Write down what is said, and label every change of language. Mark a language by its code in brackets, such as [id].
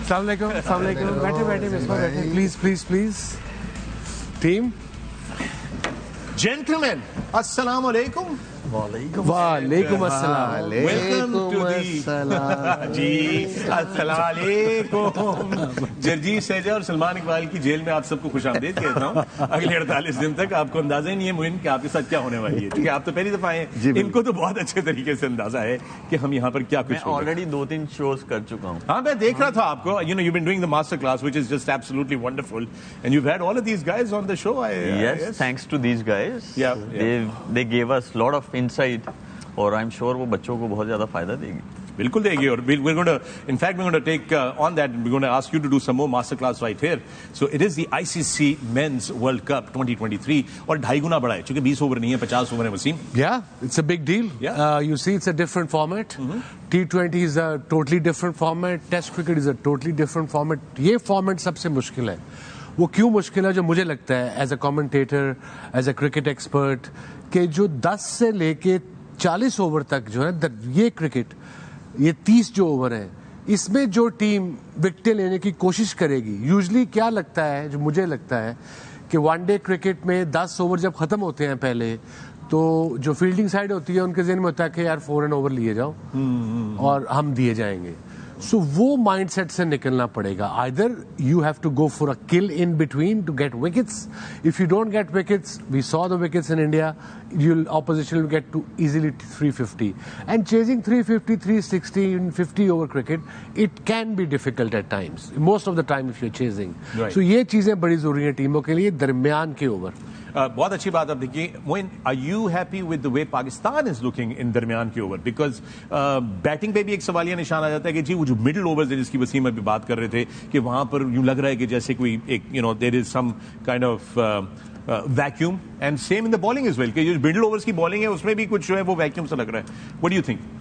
[en] Assalamualaikum. बैठे. Please. Team. Gentlemen, Assalamu alaikum. [hi] Walaikum assalam. [en] Welcome to the [hi] जी अस्सलाम वालेकुम. जरजीत सैयद और सलमान इकबाल की जेल में आप सबको खुशामदीद कहता हूँ. अगले 48 दिन तक आपको अंदाजा ही नहीं है मोइन कि आपके साथ क्या होने वाली है. ठीक है, आप तो पहली दफा आए. इनको तो बहुत अच्छे तरीके से अंदाजा है कि हम यहाँ पर क्या कुछ. मैं ऑलरेडी 2-3 शोज कर चुका हूँ. हाँ, मैं देख रहा था आपको. [en] You know, you've been doing the master class, which is just absolutely wonderful, and you've had all of these guys on the show. Yes, thanks to these guys. Yeah. They gave us a lot of insight, और I'm sure [hi] वो बच्चों को बहुत ज़्यादा फायदा देगी. बिल्कुल देगी. [en] और we're going to take on that, and we're going to ask you to do some more masterclass right here. So it is the ICC Men's World Cup 2023 [hi] और 2.5 गुना बड़ा है क्योंकि 20 ओवर नहीं है, 50 ओवर है. Wasim. [en] Yeah, it's a big deal. Yeah. You see, it's a different format. T20 is a totally different format. Test cricket is a totally different format. [hi] ये format सबसे मुश्किल है. वो क्यों मुश्किल है? जो मुझे लगता है as a commentator, as a cricket expert, कि जो 10 से लेके 40 ओवर तक जो है ये क्रिकेट, ये 30 जो ओवर है, इसमें जो टीम विकेट लेने की कोशिश करेगी, यूजली क्या लगता है, जो मुझे लगता है कि वनडे क्रिकेट में 10 ओवर जब खत्म होते हैं पहले, तो जो फील्डिंग साइड होती है उनके ज़हन में होता है कि यार 4 रन ओवर लिए जाओ और हम दिए जाएंगे. सो वो माइंडसेट से निकलना पड़ेगा. [en] Either you have to go for a kill in between to get wickets. If you don't get wickets, we saw the wickets in India, opposition will get to easily 350, and chasing 350, 360 in 50 over cricket, it can be difficult at times, most of the time if you're chasing. [hi] So ये चीजें बड़ी जरूरी हैं टीमों के लिए दरमियान के ओवर. बहुत अच्छी बात आप देखिए. [en] Moin, are you happy with the way Pakistan is looking in [hi] दरमियान के ओवर? Because बैटिंग पे भी एक सवालिया निशान आ जाता है कि जी वो जो मिडिल ओवर्स है जिसकी वसीम अभी बात कर रहे थे कि वहां पर यूं लग रहा है कि जैसे कोई एक [en] there is some kind of vacuum, and same in the bowling as well, [hi] कि जो मिडिल ओवर्स की बॉलिंग है उसमें भी कुछ जो है वो वैक्यूम सा लग रहा है. [en] What do you think?